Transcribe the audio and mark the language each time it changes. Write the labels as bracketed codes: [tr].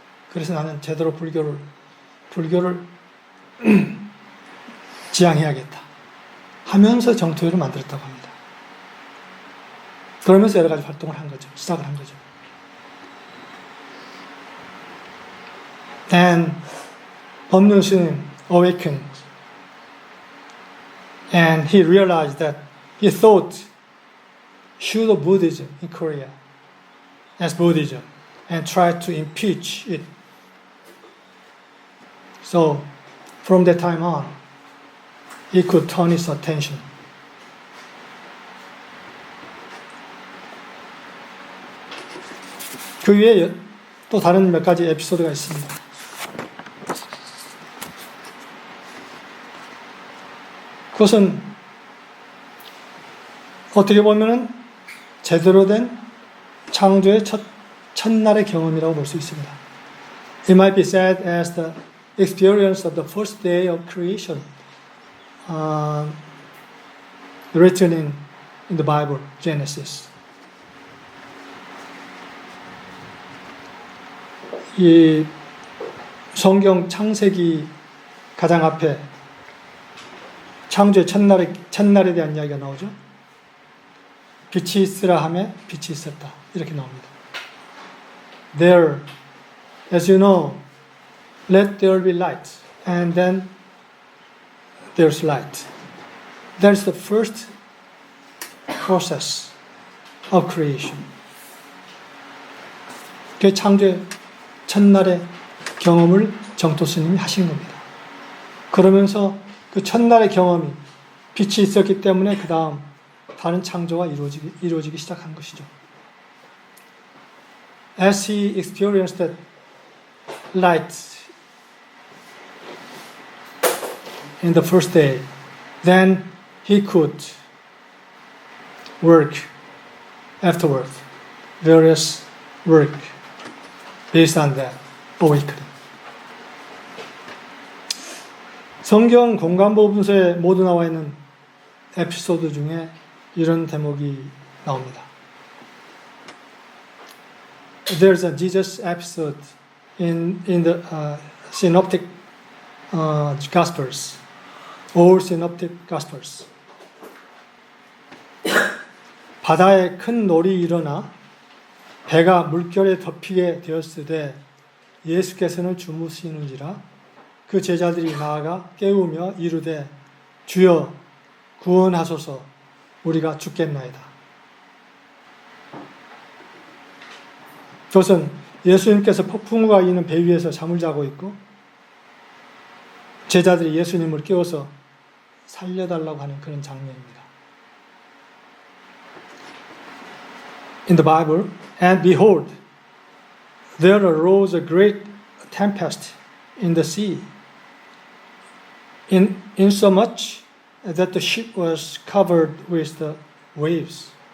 [ko] 그래서 나는 제대로 불교를 지향해야겠다 하면서 정토회를 만들었다고 합니다. 그러면서 여러 가지 활동을 한 거죠. 시작을 한 거죠. [en] And 법륜 스님 awakened and he realized that he thought pseudo Buddhism in Korea as Buddhism and tried to impeach it. So from that time on, he could turn his attention. [ko] 그 위에 또 다른 몇 가지 에피소드가 있습니다. 그것은 어떻게 보면은 제대로 된 창조의 첫날의 경험이라고 볼 수 있습니다. [en] It might be said as the experience of the first day of creation, written in the Bible, Genesis. [ko] 이 성경 창세기 가장 앞에 창조의 첫날에 대한 이야기가 나오죠. 빛이 있으라 하매 빛이 있었다. 이렇게 나옵니다. [en] There, as you know, let there be light, and then there's light. That's the first process of creation. [ko] 그 창조의 첫날의 경험을 정토 스님이 하신 겁니다. 그러면서 그 첫날의 경험이 빛이 있었기 때문에 그 다음 다른 창조가 이루어지기 시작한 것이죠. [en] As he experienced that light in the first day, then he could work afterward, various work based on that awakening. [ko] 성경 공간보분서에 모두 나와 있는 에피소드 중에 이런 대목이 나옵니다. [en] There's a Jesus episode in the synoptic Gospels, all synoptic Gospels. [ko] 바다에 큰 놀이 일어나 배가 물결에 덮이게 되었을 때 예수께서는 주무시는지라 그 제자들이 나아가 깨우며 이르되 주여 구원하소서 우리가 죽겠나이다. 그것은 예수님께서 폭풍우가 있는 배 위에서 잠을 자고 있고 제자들이 예수님을 깨워서 살려달라고 하는 그런 장면입니다. [en] In the Bible, and behold, there arose a great tempest in the sea, insomuch that the ship was covered with the waves.